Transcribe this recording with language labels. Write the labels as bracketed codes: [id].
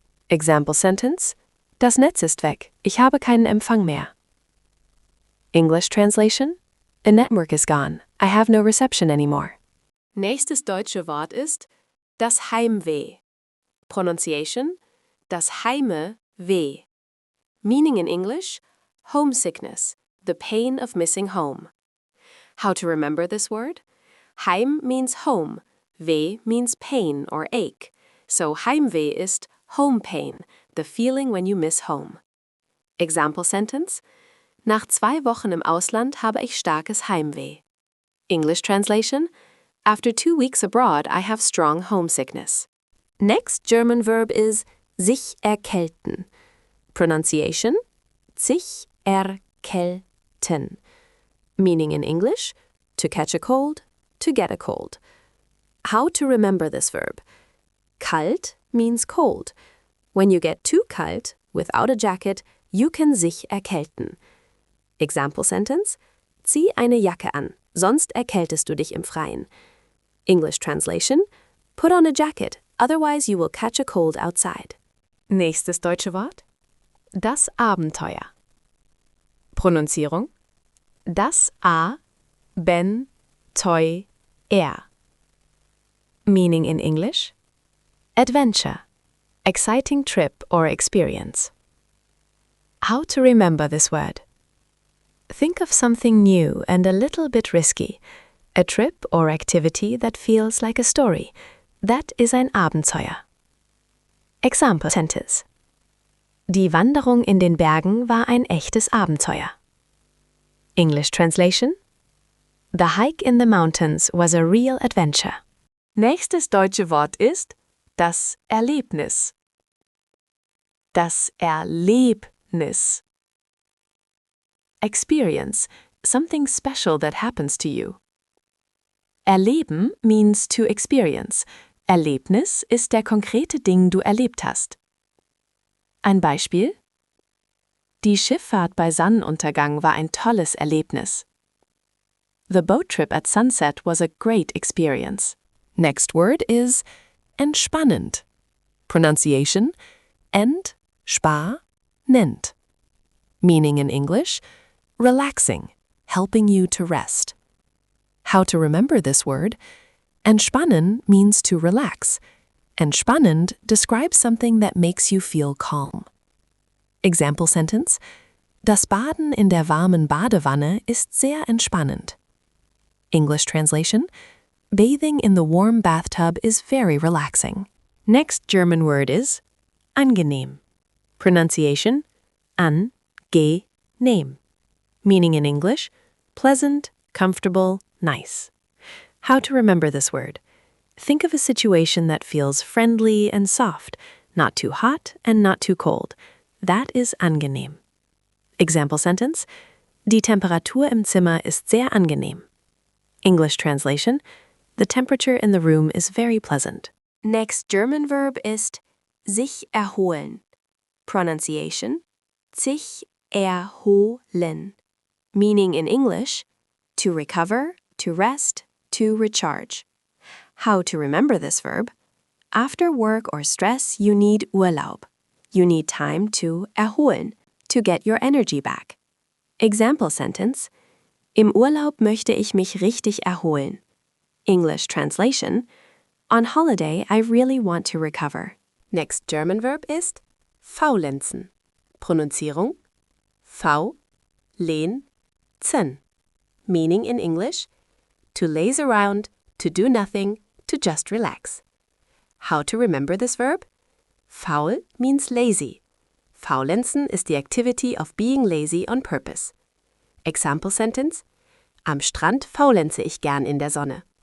[en] Example sentence: [de] Das Netz ist weg, ich habe keinen Empfang mehr. [en] English translation: The network is gone, I have no reception anymore. Nächstes deutsche Wort ist das Heimweh. Pronunciation: das Heimweh. Meaning in English: homesickness, the pain of missing home. How to remember this word? Heim means home, weh means pain or ache. So Heimweh ist home pain, the feeling when you miss home. Example sentence: [de] Nach 2 Wochen im Ausland habe ich starkes Heimweh. [en] English translation: After 2 weeks abroad, I have strong homesickness. Next German verb is sich erkälten. Pronunciation: sich erkälten. Meaning in English: to catch a cold, to get a cold. How to remember this verb? Kalt means cold. When you get too kalt, without a jacket, you can sich erkälten. Example sentence: [de] Zieh eine Jacke an, sonst erkältest du dich im Freien. [en] English translation: Put on a jacket, otherwise you will catch a cold outside. [de] Nächstes deutsche Wort: das Abenteuer. Pronunzierung: das A-ben-teu-er. [en] Meaning in English: adventure, exciting trip or experience. How to remember this word? Think of something new and a little bit risky, a trip or activity that feels like a story. That is ein Abenteuer. Example sentence: [de] Die Wanderung in den Bergen war ein echtes Abenteuer. [en] English translation: The hike in the mountains was a real adventure. [de] Nächstes deutsche Wort ist das Erlebnis. Das Erlebnis. [en] Experience, something special that happens to you. Erleben means to experience. [de] Erlebnis ist der konkrete Ding du erlebt hast. Ein Beispiel: Die Schifffahrt bei Sonnenuntergang war ein tolles Erlebnis. [en] The boat trip at sunset was a great experience. Next word is entspannend. Pronunciation: entspannend. Meaning in English: relaxing, helping you to rest. How to remember this word? Entspannen means to relax. Entspannend describes something that makes you feel calm. Example sentence: [de] Das Baden in der warmen Badewanne ist sehr entspannend. [en] English translation: Bathing in the warm bathtub is very relaxing. Next German word is angenehm. Pronunciation: angenehm. Meaning in English: pleasant, comfortable, nice. How to remember this word? Think of a situation that feels friendly and soft, not too hot and not too cold. That is angenehm. Example sentence: [de] Die Temperatur im Zimmer ist sehr angenehm. [en] English translation: The temperature in the room is very pleasant. Next German verb ist sich erholen. Pronunciation: sich erholen. Meaning in English: to recover, to rest, to recharge. How to remember this verb? After work or stress, you need Urlaub. You need time to erholen, to get your energy back. Example sentence: [de] Im Urlaub möchte ich mich richtig erholen. [en] English translation: On holiday, I really want to recover. Next German verb ist faulenzen. Pronunzierung: V-len-zen. Meaning in English: to laze around, to do nothing, to just relax. How to remember this verb? Faul means lazy. Faulenzen is the activity of being lazy on purpose. Example sentence: [de] Am Strand faulenze ich gern in der Sonne.